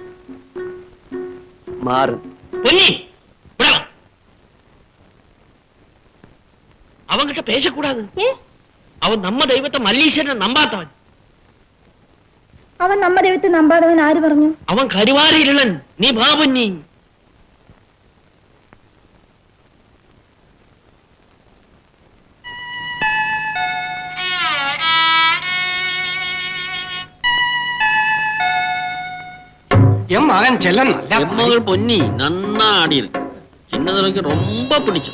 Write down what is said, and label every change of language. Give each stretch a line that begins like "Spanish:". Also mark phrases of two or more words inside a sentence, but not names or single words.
Tamil: മാറൻ. പൊന്നി, அவன்கிட்ட பேசக்கூடாது.
Malayalam: അവൻ നമ്മ ദൈവത്തെ മല്ലീശ്വരനെ നമ്പാത്തവൻ. അവൻ നമ്മ ദൈവത്തെ നമ്പാതവൻ ആര് പറഞ്ഞു? അവൻ കരുവാരിരുളൻ. നീ വാ പൊന്നി.
Tamil: என் மகன் செல்லன் மகள் பொன்னி நன்னா ஆடி இருக்கு. சின்னதுரைக்கு ரொம்ப பிடிச்சது.